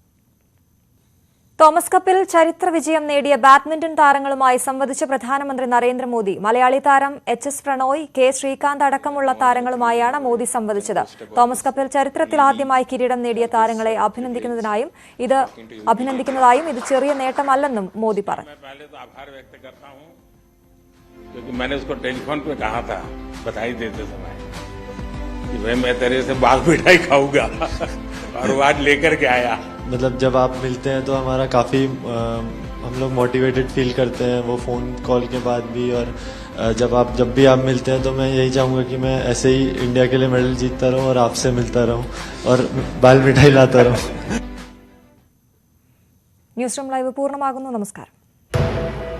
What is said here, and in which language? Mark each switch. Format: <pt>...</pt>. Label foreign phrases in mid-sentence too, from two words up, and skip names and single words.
<ml>തോമസ് കപ്പിൽ ചരിത്ര വിജയം നേടിയ ബാഡ്മിന്റൺ താരങ്ങളുമായി സംവദിച്ച പ്രധാനമന്ത്രി നരേന്ദ്രമോദി. മലയാളി താരം HS പ്രണോയ്, K ശ്രീകാന്ത് അടക്കമുള്ള താരങ്ങളുമായാണ് മോദി സംവദിച്ചത്. തോമസ് കപ്പിൽ ചരിത്രത്തിൽ ആദ്യമായി കിരീടം നേടിയ താരങ്ങളെ അഭിനന്ദിക്കുന്നതായും ഇത് ചെറിയ നേട്ടമല്ലെന്നും മോദി പറഞ്ഞു.</ml> <hi>मतलब जब आप मिलते हैं तो हमारा काफ़ी हम लोग मोटिवेटेड फील करते हैं, वो</hi> <en>phone call</en> <hi>के बाद भी। और जब भी आप मिलते हैं तो मैं यही चाहूँगा कि मैं ऐसे ही इंडिया के लिए मेडल जीतता रहूँ और आपसे मिलता रहूँ और बाल मिठाई लाता रहूँ.</hi> <en>news room live</en> <ml>പൂർണ്ണമാകുന്നു. നമസ്കാരം.</ml>